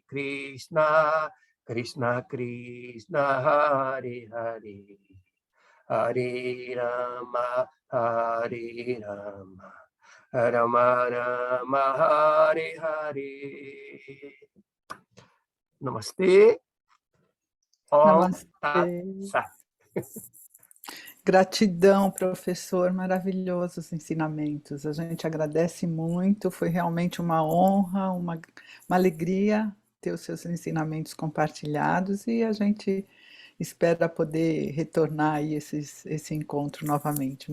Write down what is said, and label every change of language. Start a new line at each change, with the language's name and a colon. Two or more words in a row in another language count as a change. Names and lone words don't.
Portuguese: Krishna Krishna, Hare Hare, Hare Rama, Hare Rama, Rama Rama, Hare Hare. Namastê.
Sanskrit: ॐ तत्
Portuguese: Namastê. Sat. Gratidão, professor, maravilhosos os ensinamentos. A gente agradece muito, foi realmente uma honra, uma alegria ter os seus ensinamentos compartilhados e a gente espera poder retornar aí esse encontro novamente.